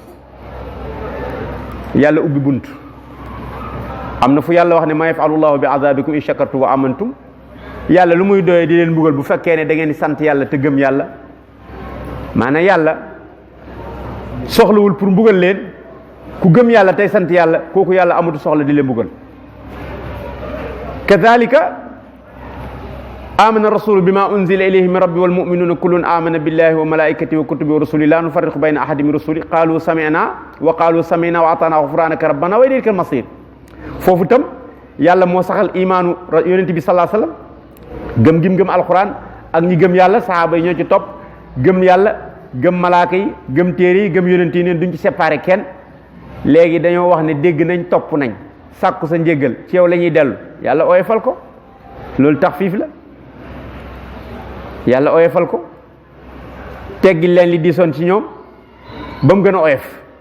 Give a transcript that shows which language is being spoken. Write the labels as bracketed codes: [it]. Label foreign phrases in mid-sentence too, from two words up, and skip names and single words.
[wo] yàlla ubbi bunt am na fu yàlla wax ne [ar] ما يفعل الله بعذابكم إن شكرتم وآمنتم [wo] yàlla lu muy doyee di leen mbugal bu fekkee ne da ngeen di sant yàlla te gëm yàlla maanaam yàlla soxlawul pour mbugal leen ku gëm yàlla tey sant yàlla kooku yàlla amatu soxla di leen mbugal [ar] كذلك آمن الرسول بما أنزل إليه من ربه والمؤمنون كل آمن بالله وملائكته وكتبه ورسله لا نفرق بين أحد من رسله قالوا سمعنا وأطعنا غفرانك ربنا وإليك المصير [wo] foofu tam yàlla moo saxal imaanu yonent bi [ar] صلى الله عليه وسلم [wo] gëm gëm alquran ak ñi gëm yàlla sahaaba yi ñoo ci topp gëm yàlla gëm malaaka yi gëm téere yi gëm yonent yi neen duñ ci séparé kenn léegi dañoo wax ne dégg nañ topp nañ sàkku sa njéggal ci yow la ñuy dellu yàlla oyofal ko loolu taxfiif la yàlla oyofal ko teggi leen li diisoon ci ñoom ba mu gën a oyof